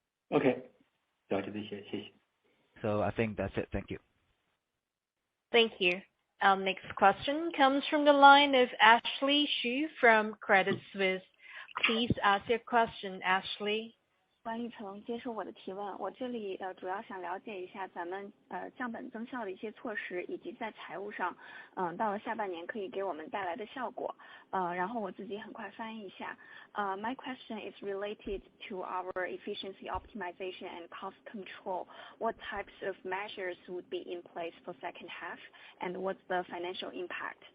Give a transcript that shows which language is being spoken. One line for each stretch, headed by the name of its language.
Chinese: Okay. 了解这些，谢谢。
English: So I think that's it. Thank you. Thank you. Our next question comes from the line of Ashley Xu from Credit Suisse. Please ask your question, Ashley.
Chinese: 管理层接受我的提问，我这里主要想了解一下咱们降本增效的一些措施，以及在财务上到了下半年可以给我们带来的效果。然后我自己很快翻译一下。
English: My question is related to our efficiency optimization and cost control. What types of measures would be in place for second half, and what's the financial impact?